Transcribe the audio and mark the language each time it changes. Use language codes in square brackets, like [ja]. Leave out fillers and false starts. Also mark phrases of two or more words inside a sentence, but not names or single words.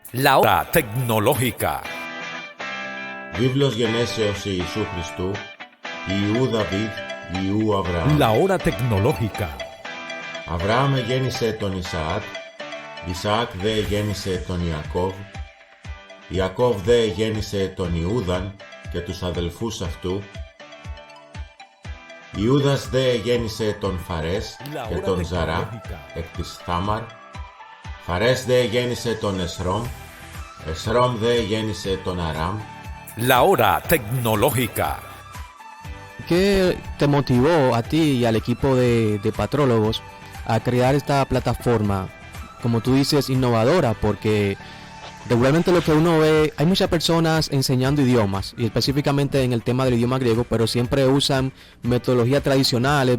[es] La hora tecnológica. [el] Βίβλος γενέσεως Ιησού Χριστού, Ιού Δαβίδ, Ιού Αβραάμ. [es] La hora tecnológica. [el] Αβραάμ γέννησε τον Ισαάκ, Ισαάκ δε γέννησε τον Ιακώβ, Ιακώβ δε γέννησε τον Ιούδαν και τους αδελφούς αυτού, Ιούδας δε γέννησε τον Φαρές και τον Ζαρά εκ της Θάμαρ, Φαρές δε γέννησε τον Εσρόμ, Εσρόμ δε γέννησε τον Αράμ. [es] La hora tecnológica. ¿Qué te motivó a ti y al equipo de patrólogos a crear esta plataforma, como tú dices, innovadora? Porque regularmente lo que uno ve, hay muchas personas enseñando idiomas, y específicamente en el tema del idioma griego, pero siempre usan metodologías tradicionales.